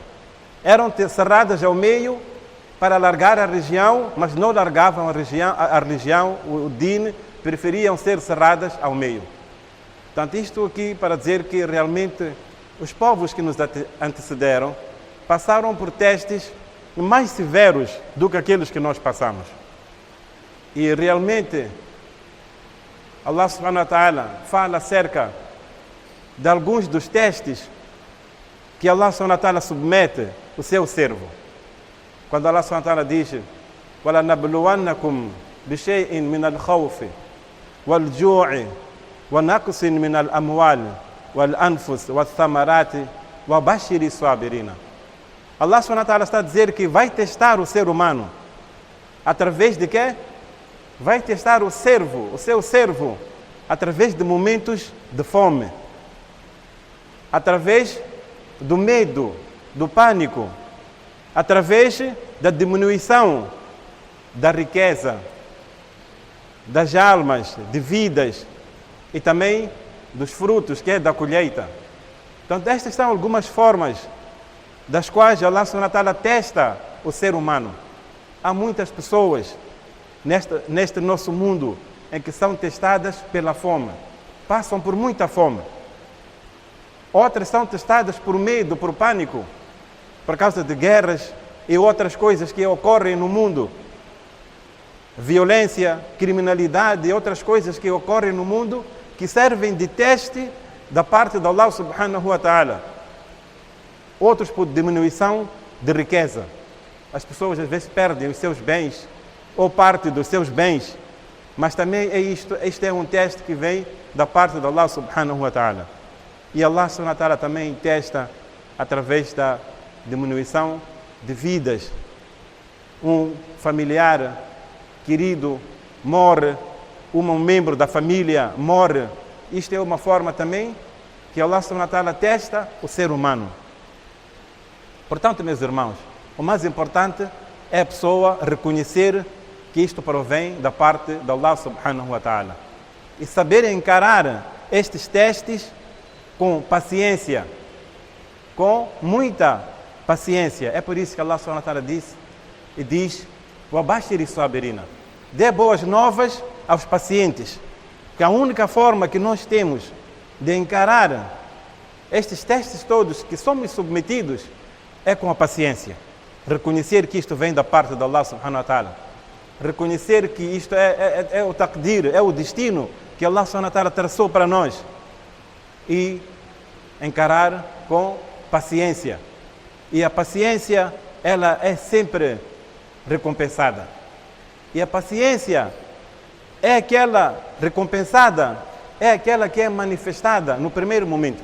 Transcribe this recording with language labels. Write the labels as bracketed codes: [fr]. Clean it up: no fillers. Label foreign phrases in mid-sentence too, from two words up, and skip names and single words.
[pt] Eram cerradas ao meio para largar a religião, mas não largavam a religião, o din, preferiam ser cerradas ao meio. Portanto, isto aqui para dizer que realmente os povos que nos antecederam passaram por testes mais severos do que aqueles que nós passamos. E realmente Allah [ar] سبحانه وتعالى [pt] fala acerca de alguns dos testes que Allah [ar] سبحانه وتعالى [pt] submete o seu servo. [ar] Quando Allah سبحانه وتعالى diz: وَلَنَبْلُوَنَّكُمْ بِشَيْءٍ مِنَ الْخَوْفِ وَالْجُوعِ وَنَقْصٍ مِنَ الْأَمْوَالِ وَالْأَنْفُسِ وَالثَّمَرَاتِ وَبَشِّرِ الصَّابِرِينَ. [pt] Allah [ar] سبحانه وتعالى [pt] está a dizer que vai testar o ser humano. Através de quê? Vai testar o seu servo, através de momentos de fome, através do medo, do pânico, através da diminuição da riqueza, das almas, de vidas e também dos frutos, que é da colheita. Então, estas são algumas formas das quais Allah [ar] سبحانه وتعالى [pt] testa o ser humano. Há muitas pessoas neste nosso mundo em que são testadas pela fome, passam por muita fome. Outras são testadas por medo, por pânico, por causa de guerras e outras coisas que ocorrem no mundo. Violência, criminalidade e outras coisas que ocorrem no mundo que servem de teste da parte de Allah [ar] سبحانه وتعالى. [pt] Outros por diminuição de riqueza. As pessoas às vezes perdem os seus bens ou parte dos seus bens, mas também este é um teste que vem da parte de Allah [ar] سبحانه وتعالى. [pt] E Allah [ar] سبحانه وتعالى [pt] também testa através da diminuição de vidas. Um familiar querido morre, um membro da família morre. Isto é uma forma também que Allah [ar] سبحانه وتعالى [pt] testa o ser humano. Portanto, meus irmãos, o mais importante é a pessoa reconhecer que isto provém da parte de Allah [ar] سبحانه وتعالى [pt] e saber encarar estes testes com paciência, com muita paciência. É por isso que Allah [ar] سبحانه وتعالى [pt] diz [ar] "وبشر الصابرين", [pt] dê boas novas aos pacientes, que a única forma que nós temos de encarar estes testes todos que somos submetidos é com a paciência. Reconhecer que isto vem da parte de Allah [ar] سبحانه وتعالى. [pt] Reconhecer que isto é o taqdir, é o destino que Allah [ar] سبحانه وتعالى [pt] traçou para nós. E encarar com paciência. E a paciência, ela é sempre recompensada. E a paciência é aquela recompensada, é aquela que é manifestada no primeiro momento.